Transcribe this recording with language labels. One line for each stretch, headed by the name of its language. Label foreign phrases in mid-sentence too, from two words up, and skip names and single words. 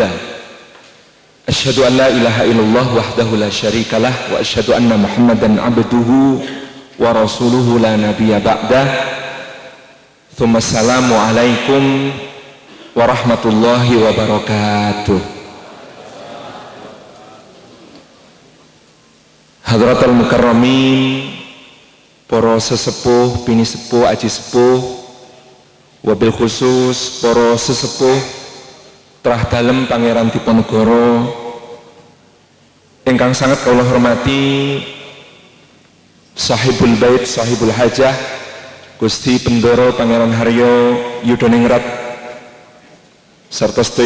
Arabic: أشهد أن لا إله إلا الله وحده لا شريك له وأشهد أن محمدا عبده ورسوله لا نبي بعده. ثم السلام عليكم ورحمة الله وبركاته. حضرات المكرمين,
Javanese: para sesepuh, bini sepuh, aji sepuh,
Arabic: وبالخصوص
Javanese: para sesepuh trah dalem Pangeran Diponegoro ingkang sangat kula hormati,
Arabic: صاحب البيت، صاحب الحاجة,
Javanese: Gusti Bendoro Pangeran Haryo Yudoningrat serta sedaya